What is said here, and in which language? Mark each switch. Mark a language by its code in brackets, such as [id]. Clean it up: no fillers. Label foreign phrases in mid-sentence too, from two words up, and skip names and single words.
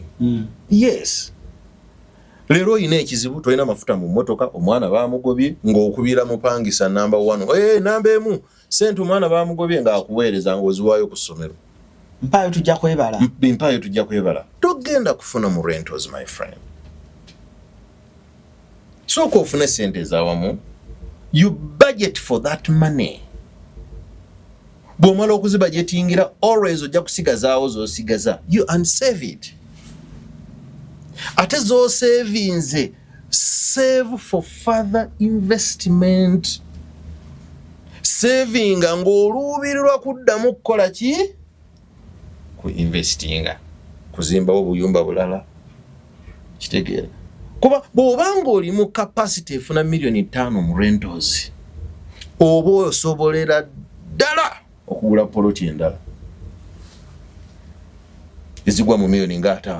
[en] Yes. [lg] Leero oyina ekizibu, toyina mafuta mu mmotoka, omwana baamugobye ng'okubira mupangisa number 1. Namba emu sente omwana baamugobye ng'akuweereza ng'oziwaayo ku ssomero. Mpaayo tujja kwebala. Mpaayo tujja kwebala. Togenda kufuna mu rentals, [en] my friend. [lg] Sooka ofune sente ez'awamu. [en] You budget for that money. [lg] Bw'omala okuzibudgetingira, always ojja kusigazaawo z'osigaza. [en] You unsave it. [lg] Ate zo [en] savings, save for further investment. [lg] savinga ng'oluubirirwa kuddamu kukola ki? Ku investinga, kuzimbawo obuyumba bulala. Kitegeera kuba bw'obanga oli mu capacity efuna million 5 mu rentals, oba osobolera ddala okugula poloti endala ezigwa mu million nga 5.